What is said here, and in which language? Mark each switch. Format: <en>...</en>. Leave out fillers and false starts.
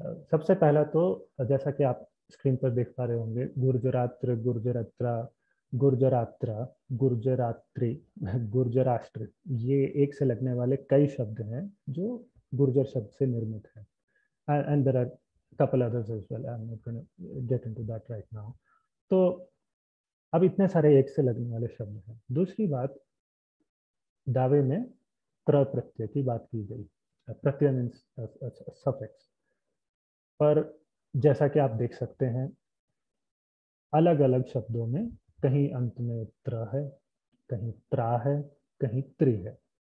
<hi>सबसे पहला तो, जैसा कि आप स्क्रीन पर देख पा रहे होंगे, गुर्जरात्र, गुर्जरत्रा, गुर्जरात्रा, गुर्जरात्रि, गुर्जराष्ट्र, ये एक से लगने वाले कई शब्द हैं जो गुर्जर शब्द से निर्मित है,</hi> <en>And there are couple others as well. I'm not going to get into that right now.</en> <hi>तो अब इतने सारे एक से लगने वाले शब्द हैं। दूसरी बात, दावे में त्र प्रत्यय की बात की गई। प्रत्यय</hi> <en>means suffix,</en> <hi>पर जैसा कि आप देख सकते हैं अलग अलग शब्दों में कहीं अंत में त्र है, कहीं त्रा है, कहीं त्रि है।</hi>